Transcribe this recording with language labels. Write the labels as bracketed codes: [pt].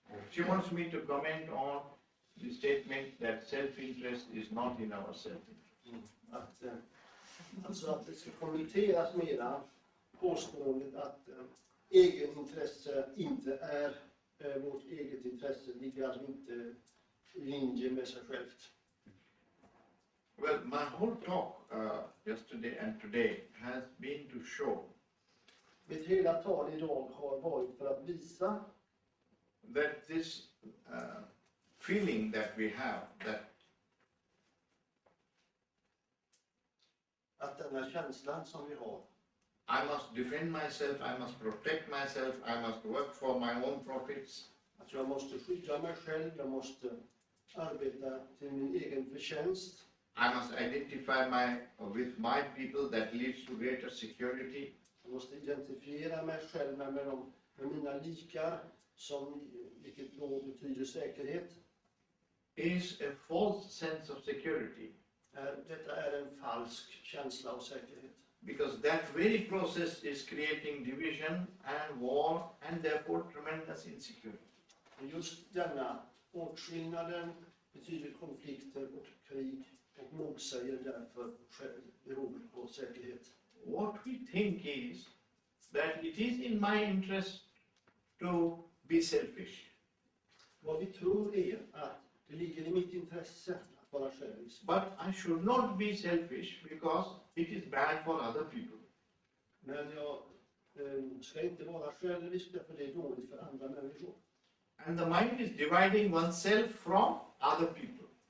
[en] she wants me to comment on the statement that self-interest is not in our self-interest. [sv] alltså att det ska kommenteras mera påståendet att egenintresse inte är vårt eget intresse, ligger alltså inte i linje med sig självt. [en] Well, my whole talk yesterday and today has been to show [sv] Mitt hela tal idag har varit för att visa [en] that this feeling that we have, that [sv] att den här känslan som vi har, [en] I must defend myself, I must protect myself, I must work for my own profits, [sv] att jag måste skydda mig själv, jag måste arbeta till min egen förtjänst, [en] I must identify with my people, that leads to greater security. [sv] jag måste identifiera mig själv med mina likar, vilket då betyder säkerhet. [en] Is a false sense of security, [sv] Detta är en falsk känsla av säkerhet. [en] because that very process is creating division and war and therefore tremendous insecurity. [sv] Och just denna åtskillnaden betyder konflikter och krig och motsäger därför behovet på säkerhet. [en] What we think is that it is in my interest to be selfish. [sv] Vad vi tror är att det ligger i mitt intresse att vara självisk. [en] But I should not be selfish because it is bad for other people. [sv] Men jag ska inte vara självisk därför det är dåligt för andra människor. [en] And the mind is dividing oneself from other people.